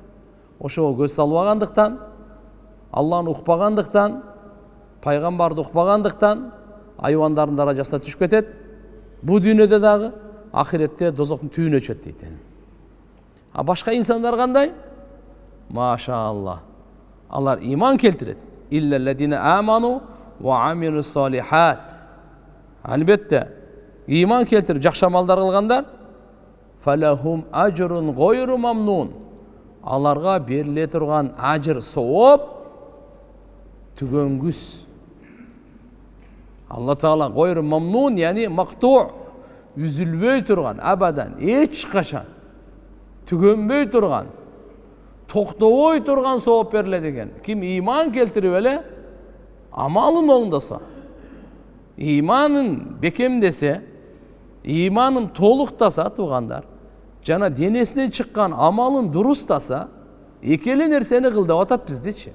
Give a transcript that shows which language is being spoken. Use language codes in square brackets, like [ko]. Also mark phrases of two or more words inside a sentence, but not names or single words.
[ky] Ошого көз салбагандыктан, Алланы укпагандыктан, пайгамбарды укпагандыктан айвандардын даражасына түшүп кетет. Бу дүйнөдө дагы, ахиретте дозоктун түбүнө түшөт дейт. Башка инсандар кандай? Машаалла. Алар иман келтирет. [ar] إلا الذين آمنوا وعملوا الصالحات. [ky] Албетте иман келтирип жакшы амалдар кылгандар [ar] فلهم أجر غير ممنون. [ky] Аларга бериле турган ажыр, сооп түгөнгүс. Алла Таала [ar] غير ممنون, [ky] яни мактуу, үзүлбөй турган, абадан эч качан түгөнбөй турган, токтобой турган сооп берилет экен. Ким иман келтирип эле амалын оңдоса, иманын бекемдесе, иманын толуктаса туугандар, жана денесинен чыккан амалын дурустаса, экели нерсени кыл деп атат биздичи.